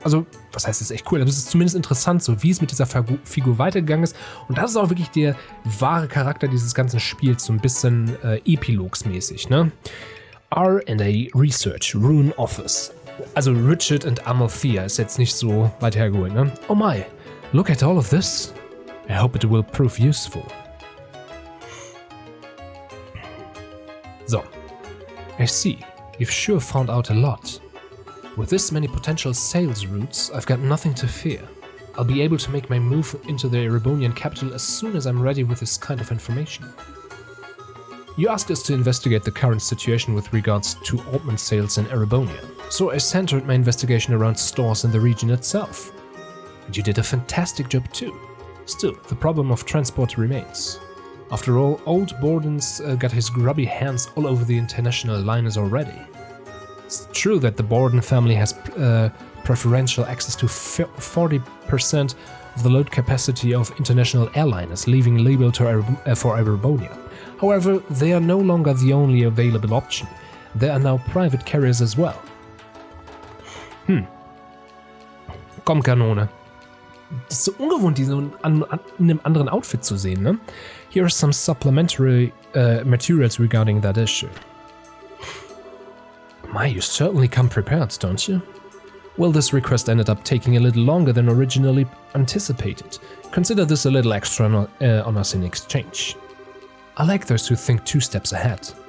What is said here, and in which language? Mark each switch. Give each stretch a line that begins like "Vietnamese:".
German: Also, was heißt, das ist echt cool? Das ist zumindest interessant, so wie es mit dieser Figur weitergegangen ist. Und das ist auch wirklich der wahre Charakter dieses ganzen Spiels, so ein bisschen epilogsmäßig, ne?
English: R&A Research, Rune Office.
German: Also Richard and Amalthea ist jetzt nicht so weit hergeholt, ne?
English: Oh my, look at all of this. I hope it will prove useful. So. I see. You've sure found out a lot. With this many potential sales routes, I've got nothing to fear. I'll be able to make my move into the Erebonian capital as soon as I'm ready with this kind of information. You asked us to investigate the current situation with regards to ointment sales in Erebonia, so I centered my investigation around stores in the region itself. And you did a fantastic job too. Still, the problem of transport remains. After all, old Borden's got his grubby hands all over the international liners already. It's true that the Borden family has preferential access to 40% the load capacity of international airliners leaving Libel for Arbonia. However, they are no longer the only available option. There are now private carriers as well.
German: Komm, Kanone. Das ist so ungewohnt, die so in einem anderen Outfit zu sehen, ne?
English: Here are some supplementary materials regarding that issue. My, you certainly come prepared, don't you? Well, this request ended up taking a little longer than originally anticipated. Consider this a little extra on us in exchange. I like those who think 2 steps ahead.